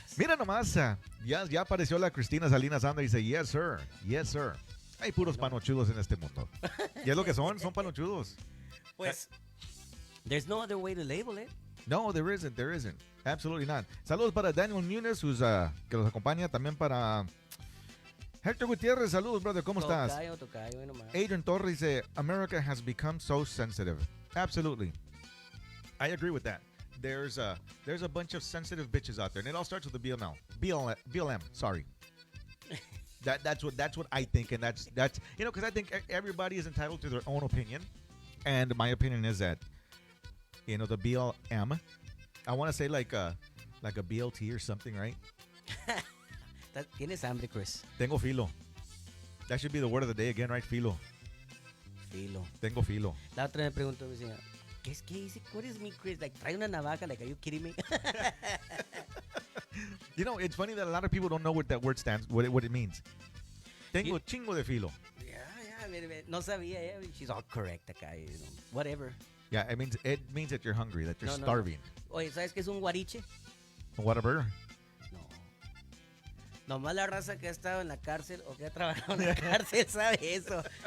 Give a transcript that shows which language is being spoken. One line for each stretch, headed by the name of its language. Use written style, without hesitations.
Spanish: Mira nomás, ya apareció la Cristina Salinas Anda y dice,
English: yes sir.
Spanish: Hay puros panochudos en este mundo. Y es lo que son panochudos.
English: Pues, there's no other way to label it. No, there isn't. Absolutely not.
Spanish: Saludos para Daniel Nunes, que los acompaña. También para Hector Gutiérrez. Saludos, brother. ¿Cómo estás? Tocayo, nomás.
English: Adrian Torres dice, America has become so sensitive. Absolutely. I agree with that. There's a bunch of sensitive bitches out there, and it all starts with the BLM. Sorry. That's what I think, and that's because I think everybody is entitled to their own opinion, and my opinion is that the BLM, I want to say like a BLT or something, right?
Spanish: Tienes hambre, Chris. Tengo filo.
English: That should be the word of the day again, right?
Spanish: Filo. Tengo filo. La otra me preguntó mi señora, ¿qué dice?
English: What is me, Chris? Like,
Spanish: trae una navaja,
English: like, are you kidding me? It's funny that a lot of people don't know what that word stands, what it means.
Spanish: Tengo chingo de filo. Yeah, no sabía, yeah.
English: She's all correct, acá, whatever. Yeah, it means that you're hungry, that you're starving.
Spanish: Oye, ¿sabes qué es un guariche?
English: Whatever.
Spanish: Nomás la raza que ha estado en la cárcel o que ha trabajado en la cárcel sabe eso.